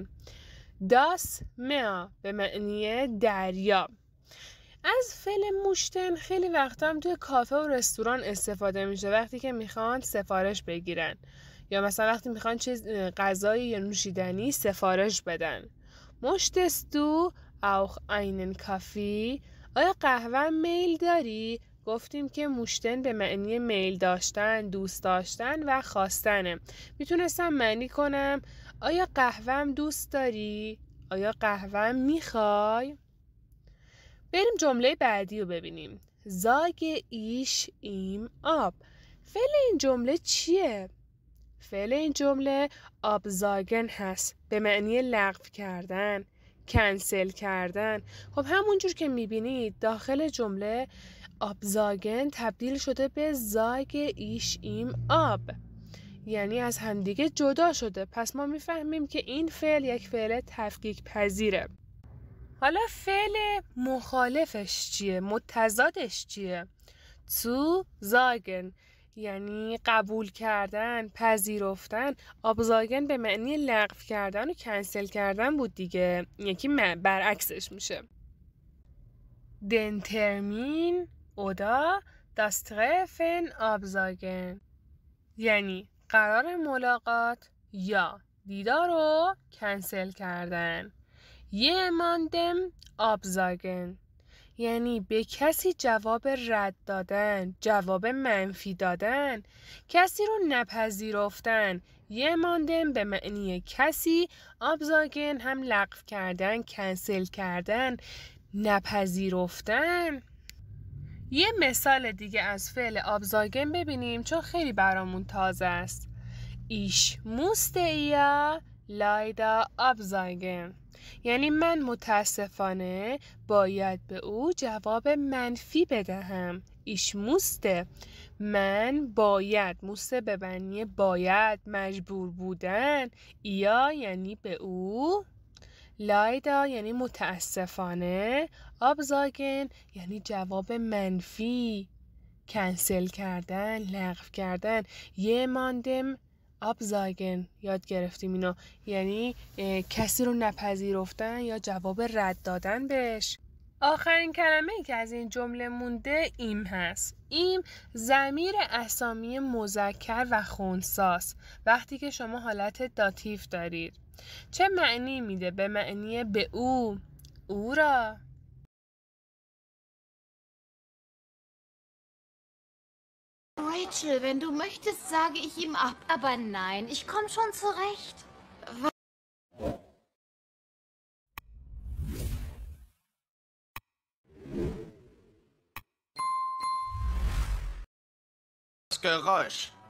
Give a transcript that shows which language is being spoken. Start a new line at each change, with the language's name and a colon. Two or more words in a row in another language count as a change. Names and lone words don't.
German: Das Meer
Persian: به معنی دریا. از فعل موشتن خیلی وقتا هم توی کافه و رستوران استفاده میشه وقتی که میخوان سفارش بگیرن یا مثلا وقتی میخوان چیز غذایی یا نوشیدنی سفارش بدن.
German: Möchtest du auch einen Kaffee؟
Persian: آیا قهوه میل داری؟ گفتیم که موشتن به معنی میل داشتن، دوست داشتن و خواستنه. میتونستم معنی کنم آیا قهوهم دوست داری؟ آیا قهوهم میخوای؟ بریم جمله بعدی رو ببینیم.
German: sage ich ihm ab.
Persian: فعل این جمله چیه؟ فعل این جمله absagen هست، به معنی لغو کردن، کنسل کردن. خب همونجور که میبینید داخل جمله absagen تبدیل شده به
German: sage ich ihm ab،
Persian: یعنی از همدیگه جدا شده. پس ما میفهمیم که این فعل یک فعل تفکیک پذیره. حالا فعل مخالفش چیه؟ متضادش چیه؟
German: zu sagen
Persian: یعنی قبول کردن، پذیرفتن. absagen به معنی لغو کردن و کنسل کردن بود دیگه، یکی برعکسش میشه.
German: den Termin oder das Treffen absagen
Persian: یعنی قرار ملاقات یا دیدار رو کنسل کردن.
German: jemandem absagen
Persian: یعنی به کسی جواب رد دادن، جواب منفی دادن، کسی رو نپذیرفتن. jemandem به معنی کسی، absagen هم لغو کردن، کنسل کردن، نپذیرفتن. یه مثال دیگه از فعل absagen ببینیم چون خیلی برامون تازه است.
German: ich musste ihr leider absagen
Persian: یعنی من متاسفانه باید به او جواب منفی بدهم.
German: ich musste
Persian: من باید، musste به معنی باید، مجبور بودن، یا یعنی به او، leider یعنی متاسفانه، absagen یعنی جواب منفی، کنسل کردن، لغو کردن.
German: jemandem absagen
Persian: یاد گرفتیم اینو، یعنی کسی رو نپذیرفتن یا جواب رد دادن بهش. آخرین کلمه که از این جمله مونده ایم هست. ایم ضمیر اسامی مذکر و خنثی‌ست وقتی که شما حالت داتیو دارید. چه معنی میده؟ به معنی به او، او را.
German: Rachel, wenn du möchtest, sage ich ihm ab. Aber nein, ich komme schon zurecht. Das Geräusch.